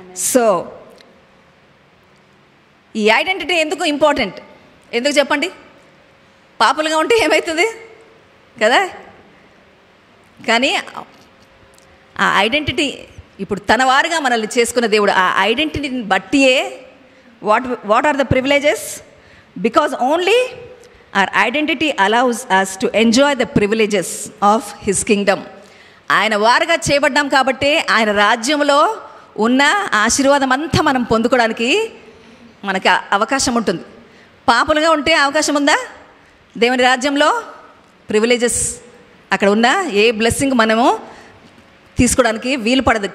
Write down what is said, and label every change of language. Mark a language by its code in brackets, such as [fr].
[te] So ఈ identity ఎందుకు important? ఎందుకు చెప్పండి? పాపులుగా ఉంటే ఏమవుతుంది కదా. కానీ ఆ ఐడెంటిటీ ఇప్పుడు తన వారుగా మనల్ని చేసుకున్న దేవుడు, ఆ ఐడెంటిటీని బట్టియే [en] What are the privileges? Because only our identity allows us to enjoy the privileges of his kingdom. [te] ఆయన వారుగా చేయబడ్డాం కాబట్టి ఆయన రాజ్యంలో ఉన్న ఆశీర్వాదం అంతా మనం పొందుకోవడానికి మనకు అవకాశం ఉంటుంది. పాపులుగా ఉంటే అవకాశం ఉందా? దేవుని రాజ్యంలో ప్రివిలేజెస్ అక్కడ ఉన్న ఏ బ్లెస్సింగ్ మనము తీసుకోవడానికి వీలు పడదు.